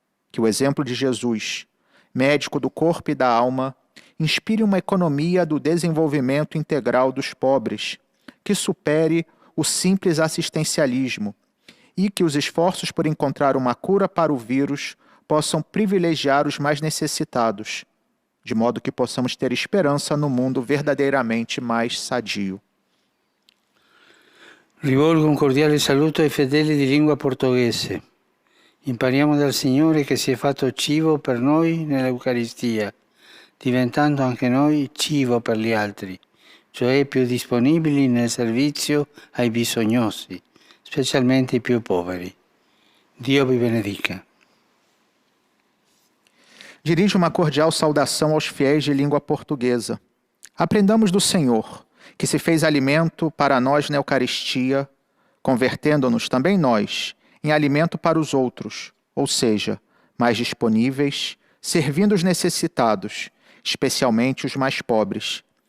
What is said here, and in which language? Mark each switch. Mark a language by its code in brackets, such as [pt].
[pt] Que o exemplo de Jesus, médico do corpo e da alma, inspire uma economia do desenvolvimento integral dos pobres, que supere o simples assistencialismo e que os esforços por encontrar uma cura para o vírus possam privilegiar os mais necessitados, de modo que possamos ter esperança no mundo verdadeiramente mais sadio. [it] Rivolgo un cordiale saluto ai fedeli di lingua portoghese. Impariamo dal Signore che si è fatto cibo per noi nell'Eucaristia, diventando anche noi cibo per gli altri, cioè più disponibili nel servizio ai bisognosi, specialmente i più poveri. Dio vi benedica. [pt] Dirijo uma cordial saudação aos fiéis de língua portuguesa. Aprendamos do Senhor, que se fez alimento para nós na Eucaristia, convertendo-nos também nós em alimento para os outros, ou seja, mais disponíveis, servindo os necessitados, especialmente os mais pobres.